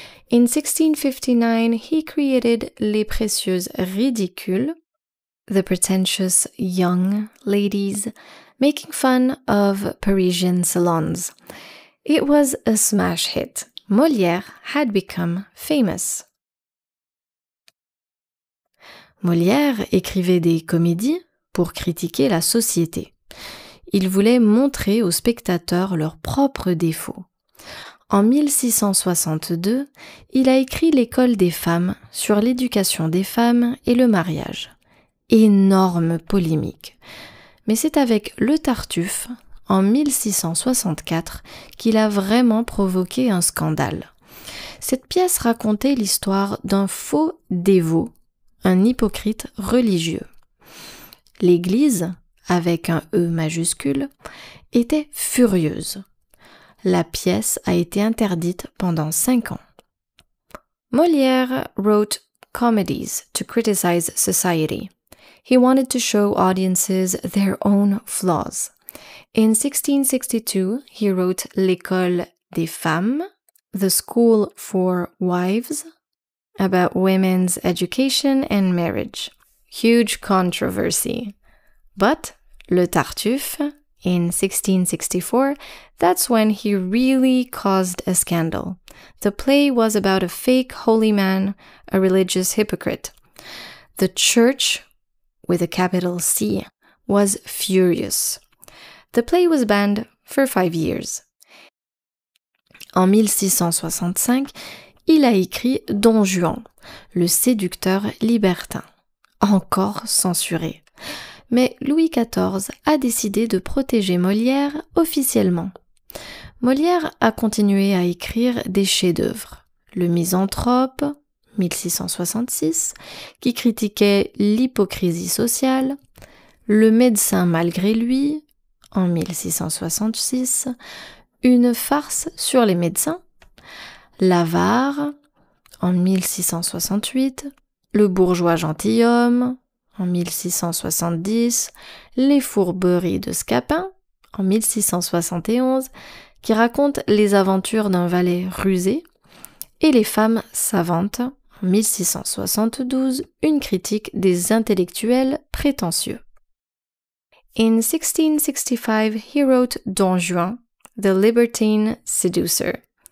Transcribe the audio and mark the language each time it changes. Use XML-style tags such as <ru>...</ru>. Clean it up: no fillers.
<en>In 1659, he created Les Précieuses Ridicules, the pretentious young ladies making fun of Parisian salons. It was a smash hit. Molière had become famous.</en> <fr>Molière écrivait des comédies pour critiquer la société. Il voulait montrer aux spectateurs leurs propres défauts. En 1662, il a écrit L'École des femmes sur l'éducation des femmes et le mariage. Énorme polémique. Mais c'est avec Le Tartuffe, en 1664, qu'il a vraiment provoqué un scandale. Cette pièce racontait l'histoire d'un faux dévot, un hypocrite religieux. L'Église, avec un E majuscule, était furieuse. La pièce a été interdite pendant 5 ans.</fr> <en>Molière wrote comedies to criticize society. He wanted to show audiences their own flaws. In 1662, he wrote L'École des femmes, the school for wives, about women's education and marriage. Huge controversy. But Le Tartuffe, in 1664, that's when he really caused a scandal. The play was about a fake holy man, a religious hypocrite. The church, with a capital C, was furious. The play was banned for 5 years.</en> <fr>En 1665, il a écrit Don Juan, le séducteur libertin, encore censuré. Mais Louis XIV a décidé de protéger Molière officiellement. Molière a continué à écrire des chefs-d'œuvre. Le Misanthrope, 1666, qui critiquait l'hypocrisie sociale, Le médecin malgré lui, en 1666, une farce sur les médecins, L'Avare, en 1668, Le bourgeois gentilhomme, en 1670, Les fourberies de Scapin, en 1671, qui raconte les aventures d'un valet rusé, et Les femmes savantes, en 1672, une critique des intellectuels prétentieux.</fr> <en>In 1665, he wrote Don Juan, the libertine seducer.</en>